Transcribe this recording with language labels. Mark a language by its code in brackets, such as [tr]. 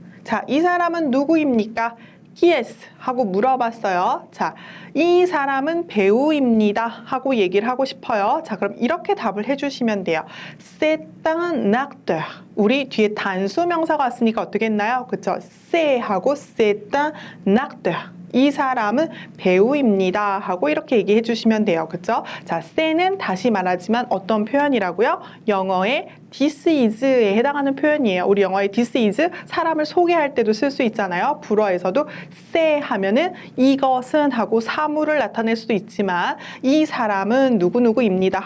[ko] 자, 이 사람은 누구입니까? [fr] qui est? [ko] 하고 물어봤어요. 자, 이 사람은 배우입니다. 하고 얘기를 하고 싶어요. 자, 그럼 이렇게 답을 해주시면 돼요. [fr] C'est un acteur. [ko] 우리 뒤에 단수명사가 왔으니까 어떻게 했나요? 그쵸? [fr] c'est [ko] 하고 [fr] c'est un acteur. [ko] 이 사람은 배우입니다. 하고 이렇게 얘기해 주시면 돼요. 그쵸? 자, say는 다시 말하지만 어떤 표현이라고요? 영어의 this is에 해당하는 표현이에요. 우리 영어의 this is 사람을 소개할 때도 쓸 수 있잖아요. 불어에서도 say 하면은 이것은 하고 사물을 나타낼 수도 있지만 이 사람은 누구누구입니다.